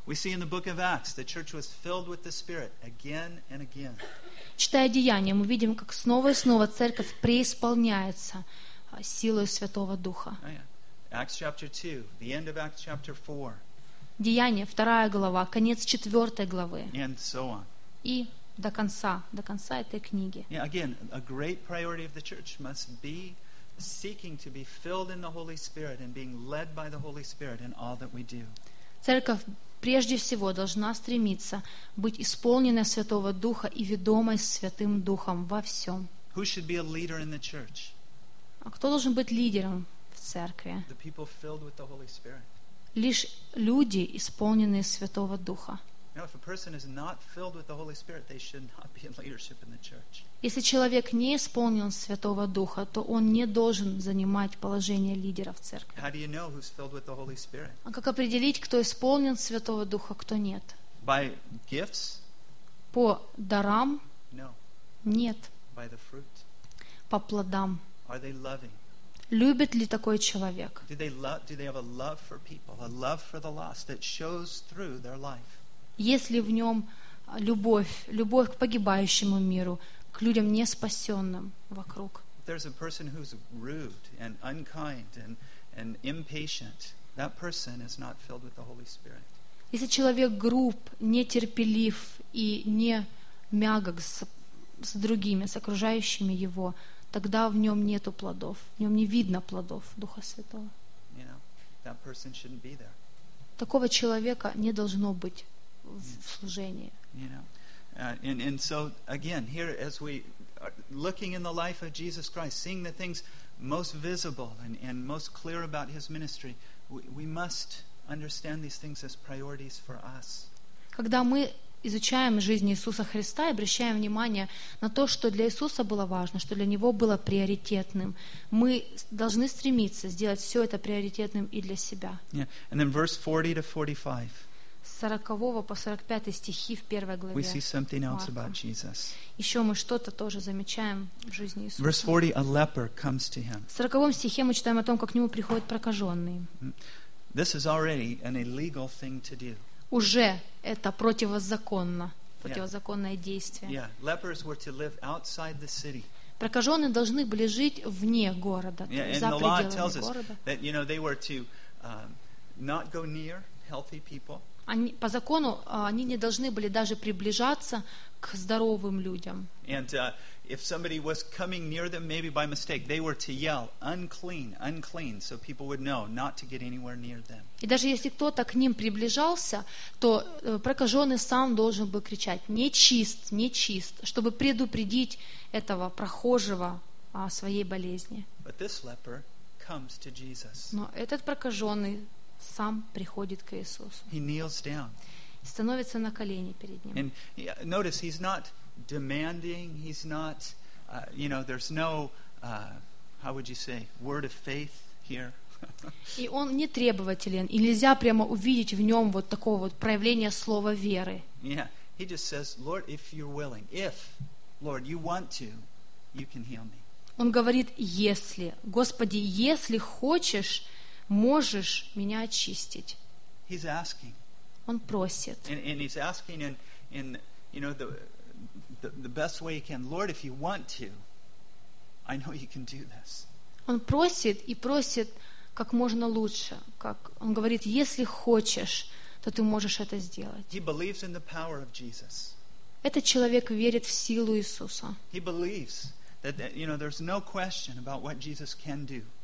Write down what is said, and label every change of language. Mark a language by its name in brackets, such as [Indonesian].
[English] We see in the book of Acts the church was filled with the Spirit again and again. [Russian] Читая Деяния, мы видим, как снова и снова церковь преисполняется силой Святого Духа. [English] Acts chapter 2, the end of Acts chapter 4. [Russian] Деяния, 2 глава, конец 4 главы. [English] And so on. [Russian] И до конца этой книги. [English] Yeah, again, a great priority of the church must be seeking to be filled in the Holy Spirit and being led by the Holy Spirit in all that we do. [Russian] Церковь прежде всего должна стремиться быть исполненной Святого Духа и ведомой Святым Духом во всем. [English] Who should be a leader in the church? [Russian] А кто должен быть лидером в церкви? [English] The people filled with the Holy Spirit. [Russian] Лишь люди, исполненные Святого Духа. Если человек не исполнен Святого Духа, то он не должен занимать положение лидера в церкви. [English] How do you know who's filled with the Holy Spirit? [Russian] А как определить, кто исполнен Святого Духа, кто нет? [English] By gifts? [Russian] По дарам? [English] No. [Russian] Нет. [English] By the fruit? [Russian] По плодам. [English] Are they loving? [Russian] Любит ли такой человек? [English] Do they have a love for people, a love for the lost that shows through their life? [Russian] Есть ли в нем любовь к погибающему миру, к людям неспасенным вокруг? [English] There's a person who's rude and unkind and impatient. That person is not filled with the Holy Spirit. [Russian] Если человек груб, нетерпелив и не мягок с другими, с окружающими его, тогда в нем нету плодов, в нем не видно плодов Духа Святого. [English] You know, that person shouldn't be there. [Russian] Такого человека не должно быть в служении. [English] You know, and so again, here as we are looking in the life of Jesus Christ, seeing the things most visible and most clear about His ministry, we must understand these things as priorities for us. [Russian] Когда мы изучаем жизнь Иисуса Христа и обращаем внимание на то, что для Иисуса было важно, что для Него было приоритетным, мы должны стремиться сделать все это приоритетным и для себя. [English] Yeah. And then verse 40-45. [Russian] С 40 по 45 стихи в 1 главе. [English] We see something else about Jesus. [Russian] Еще мы что-то тоже замечаем в жизни Иисуса. [English] Verse 40, a leper comes to him. [Russian] В 40 стихе мы читаем о том, как к нему приходит прокаженный. [English] This is already an illegal thing to do. [Russian] Уже это противозаконно, противозаконное действие. [English] Yeah, lepers were to live outside the city. [Russian] Прокаженные должны были жить вне города, за пределами города. [English] And the law tells us that, you know, they were to not go near healthy people. [Russian] Они, по закону, они не должны были даже приближаться к здоровым людям. [English] And if somebody was coming near them, maybe by mistake, they were to yell, unclean, unclean, so people would know not to get anywhere near them. [Russian] И даже если кто-то к ним приближался, то прокаженный сам должен был кричать, нечист, нечист, чтобы предупредить этого прохожего о своей болезни. [English] But this leper comes to Jesus. [Russian] Но этот прокаженный сам приходит к Иисусу. [English] He kneels down. [Russian] Становится на колени перед ним. [English] And notice he's not demanding, he's not you know, there's no how would you say, word of faith here. [Russian] И он не требователен, и нельзя прямо увидеть в нем вот такого вот проявления слова веры. Yeah. [English] He just says, "Lord, if you're willing, if Lord, you want to, you can heal me." [Russian] Он говорит: "Если, Господи, если хочешь, можешь меня очистить?" [English] He's asking. [Russian] Он просит. [English] And he's asking in you know, the best way he can. Lord, if you want to, I know you can do this. [Russian] Он просит и просит как можно лучше. Как он говорит: если хочешь, то ты можешь это сделать. [English] He believes in the power of Jesus. [Russian] Этот человек верит в силу Иисуса. [English] He believes that you know, there's no question about what Jesus can do.